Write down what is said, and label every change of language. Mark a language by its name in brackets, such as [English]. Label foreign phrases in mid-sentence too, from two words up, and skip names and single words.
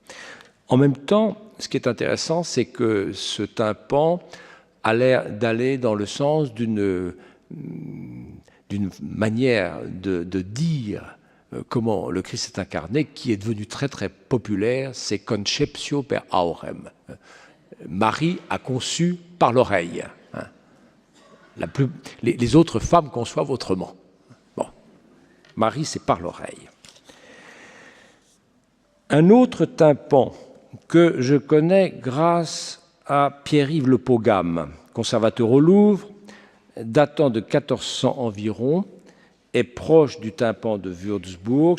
[French] En même temps, ce qui est intéressant, c'est que ce tympan a l'air d'aller dans le sens d'une manière de dire comment le Christ est incarné, qui est devenu très très populaire, c'est [Latin] conceptio per aurem. [French] Marie a conçu par l'oreille. Les autres femmes conçoivent autrement. Bon. Marie, c'est par l'oreille. Un autre tympan que je connais grâce à Pierre-Yves Le Pogam, conservateur au Louvre, datant de 1400 environ, est proche du tympan de Würzburg.